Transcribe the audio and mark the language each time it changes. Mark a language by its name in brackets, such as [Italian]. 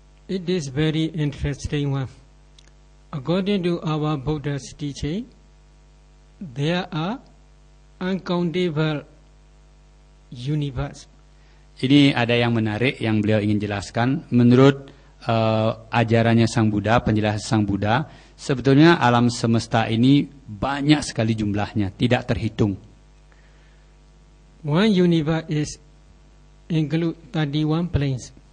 [English] It is very interesting one. According to our Buddha's teaching, there are uncountable universe. [Indonesian] Ini ada yang menarik yang beliau ingin jelaskan. Menurut ajarannya Sang Buddha, penjelasan Sang Buddha, sebetulnya alam semesta ini banyak sekali jumlahnya, tidak terhitung. [English] One universe is include 31 planes.